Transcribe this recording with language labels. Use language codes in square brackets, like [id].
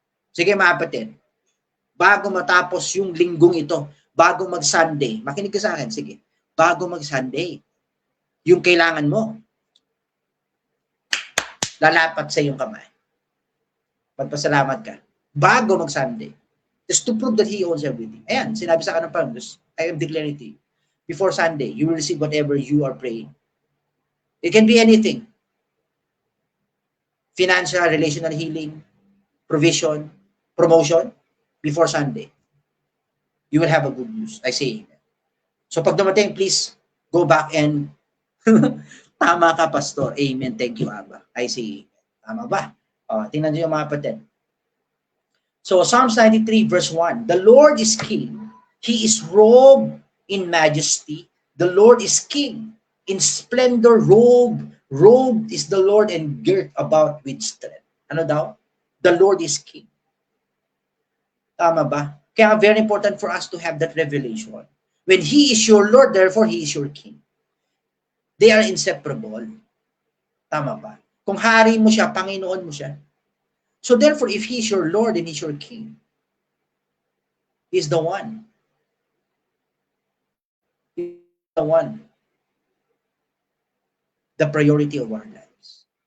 [tl] Sige, mga kapatid, bago matapos yung linggong ito, bago mag-Sunday, makinig ka sa akin, sige, bago mag-Sunday, yung kailangan mo, lalapat sa iyong kamay. Pagpasalamat ka. Bago mag-Sunday. [en] Just to prove that He owns everything. [tl] Ayan, sinabi sa kanang Panginoon, [en] I am declaring to you. Before Sunday, you will receive whatever you are praying. It can be anything. Financial, relational healing, provision, promotion, before Sunday. You will have a good news. I say amen. [tl] So pag dumating, [en] please go back and [tl] tama ka, Pastor. Amen. [en] Thank you, Abba. I say amen. [tl] Tama ba? Tingnan nyo yung mga kapatid. [en] So, Psalms 93 verse 1. The Lord is King. He is robed in majesty. The Lord is King. In splendor, robed is the Lord and girt about with strength. [tl] Ano daw? [en] The Lord is King. [tl] Tama ba? Kaya [en] very important for us to have that revelation. When He is your Lord, therefore He is your King. They are inseparable. [tl] Tama ba? Kung hari mo siya, Panginoon mo siya. [en] So therefore, if He is your Lord and He's your King, He's the one. He's the one. The priority of our lives.